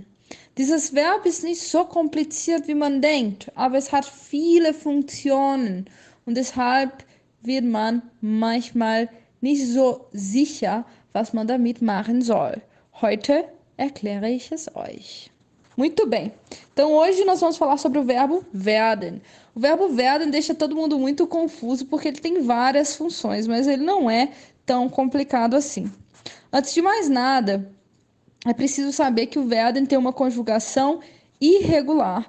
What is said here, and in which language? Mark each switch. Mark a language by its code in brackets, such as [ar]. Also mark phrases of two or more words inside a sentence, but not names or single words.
[de] Dieses Verb ist nicht so kompliziert, wie man denkt, aber es hat viele Funktionen und deshalb wird man manchmal nicht so sicher, was man damit machen soll. Heute erkläre ich es euch. [pt] Muito bem. Então hoje nós vamos falar sobre o verbo werden. O verbo werden deixa todo mundo muito confuso porque ele tem várias funções, mas ele não é tão complicado assim. Antes de mais nada, é preciso saber que o werden tem uma conjugação irregular.